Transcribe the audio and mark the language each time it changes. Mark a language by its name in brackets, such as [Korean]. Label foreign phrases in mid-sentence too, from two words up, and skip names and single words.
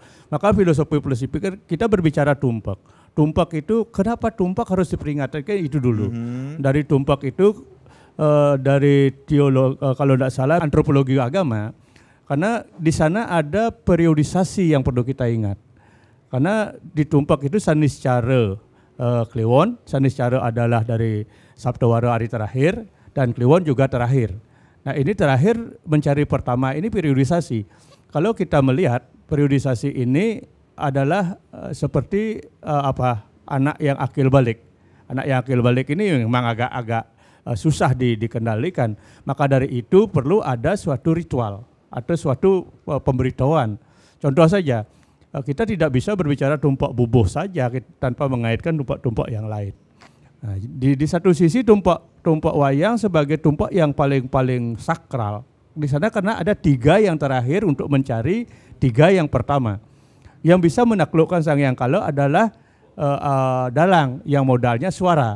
[Indonesian] Maka filosofi kita berbicara tumpak. Tumpak itu, kenapa tumpak harus diperingatkan itu dulu. Dari tumpak itu, dari teologi, kalau tidak salah antropologi agama, karena di sana ada periodisasi yang perlu kita ingat. Karena di tumpak itu saniscara Kliwon, saniscara adalah dari Sabtowara hari terakhir, dan Kliwon juga terakhir. Nah ini terakhir mencari pertama, ini periodisasi. Kalau kita melihat periodisasi ini adalah seperti anak yang akil balik. Anak yang akil balik ini memang agak susah dikendalikan. Maka dari itu perlu ada suatu ritual atau suatu pemberitahuan. Contoh saja, kita tidak bisa berbicara tumpak bubuh saja tanpa mengaitkan tumpak-tumpak yang lain. Nah, di satu sisi tumpak wayang sebagai tumpak yang paling sakral. Di sana karena ada 3 yang terakhir untuk mencari 3 yang pertama. Yang bisa menaklukkan Sang Hyang Kala adalah dalang yang modalnya suara.